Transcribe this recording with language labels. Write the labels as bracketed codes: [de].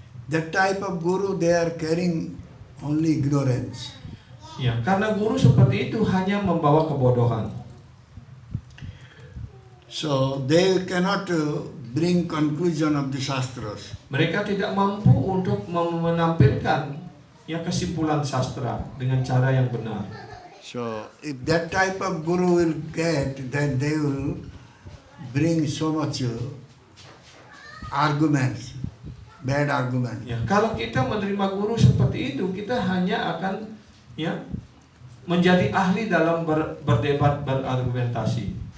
[en] That type of guru, they are carrying only ignorance. [id] Ya, karena guru seperti itu hanya membawa kebodohan. [en] So they cannot bring conclusion of the shastras. [id] Mereka tidak mampu untuk menampilkan ya kesimpulan sastra dengan cara yang benar. [en] So if that type of guru will get, then they will bring so much arguments, bad arguments. [id] Ya, kalau kita menerima guru seperti itu, kita hanya akan ya menjadi ahli dalam berdebat, berargumentasi.